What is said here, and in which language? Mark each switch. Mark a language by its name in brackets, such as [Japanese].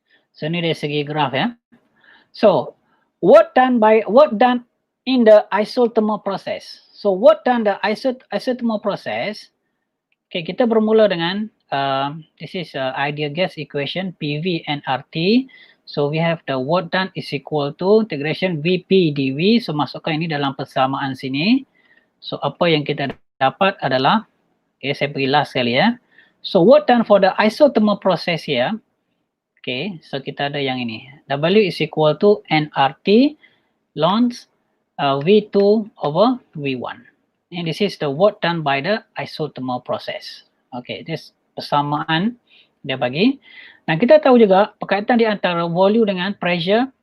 [Malay] So ni dari segi graf ya. [English] So work done in the isothermal process. So work done the isothermal process. Okay, [Malay] kita bermula dengan [English] this is ideal gas equation PV and RT. So we have the work done is equal to integration VP dV. [Malay] So masukkan ini dalam persamaan sini. So apa yang kita dapat adalah, okay, saya pergi last sekali ya. [English] So work done for the isothermal process here. Okay, [Malay] so kita ada yang ini. [English] W is equal to nRT ln V2 over V1. And this is the work done by the isothermal process. [Malay] Okay, this persamaan dia bagi. Dan kita tahu juga perkaitan di antara volume dengan pressure.